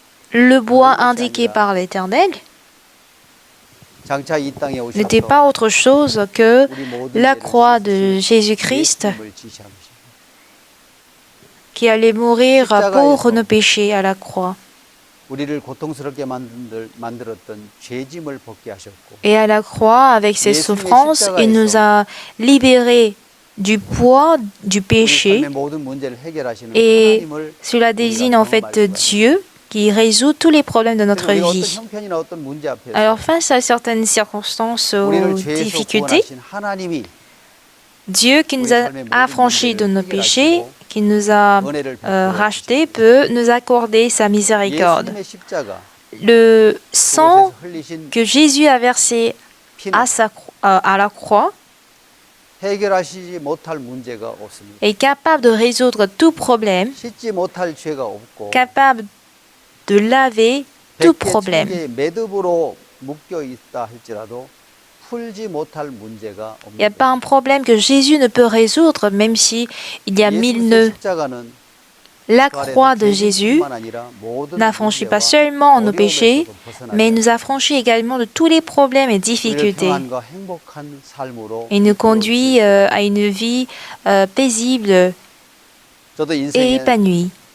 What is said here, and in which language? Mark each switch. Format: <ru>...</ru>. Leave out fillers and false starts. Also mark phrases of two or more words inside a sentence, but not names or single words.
<fr>le bois indiqué par l'Éternel</fr> <ko>장차 이 땅에</ko> <fr>n'était</fr> <ko>오셔서</ko> <fr>pas autre chose que</fr> <ko>우리 모든</ko> <fr>la</fr> <ko>죄를</ko> <fr>croix de</fr> <ko>씻으실</ko> <fr>Jésus-Christ</fr> <ko>예수님을 지시한 것입니다.</ko> <fr>qui allait mourir pour nos péchés à la croix.</fr> <ko>우리를 고통스럽게 만들었던 죄짐을 벗게 하셨고</ko> <fr>Et à la croix, avec ses souffrances, il nous a libérés du poids du</fr> <ko>우리</ko> <fr>péché.</fr> <ko>삶의 모든 문제를 해결하시는</ko> <fr>Et</fr> <ko>하나님을</ko> <fr>cela désigne en fait Dieu qui résout tous les problèmes de notre</fr> <ko>우리가 어떤</ko> <fr>vie.</fr> <ko>형편이나 어떤 문제 앞에서</ko> <fr>Alors face à certaines circonstances ou</fr> <ko>우리를 죄에서</ko> <fr>difficultés,</fr> <ko>구원하신 하나님이</ko> <fr>Dieu qui nous a affranchis de nos péchés, qui nous a rachetés, peut nous accorder sa miséricorde.</fr> <ko>예수님의 십자가</ko> <fr>Le sang</fr> <ko>그곳에서 흘리신</ko> <fr>que Jésus a versé</fr> <ko>피는</ko> <fr>à la croix</fr> <ko>해결하시지 못할 문제가 없습니다.</ko> <fr>est capable de résoudre tout problème,</fr> <ko>씻지 못할 죄가 없고</ko> <fr>capable de laver tout problème.</fr> <ko>100개 매듭으로 묶여 있다 할지라도 풀지 못할 문제가</ko> <fr>Il n'y a</fr> <ko>없습니다.</ko> <fr>pas un problème que Jésus ne peut résoudre, même si il y a 1000 nœuds.</fr> <ko>십자가는</ko> <fr>La croix de Jésus n'affranchit pas seulement nos péchés, mais nous affranchit également de tous les problèmes et difficultés. Et nous conduit à une vie paisible et épanouie.</fr>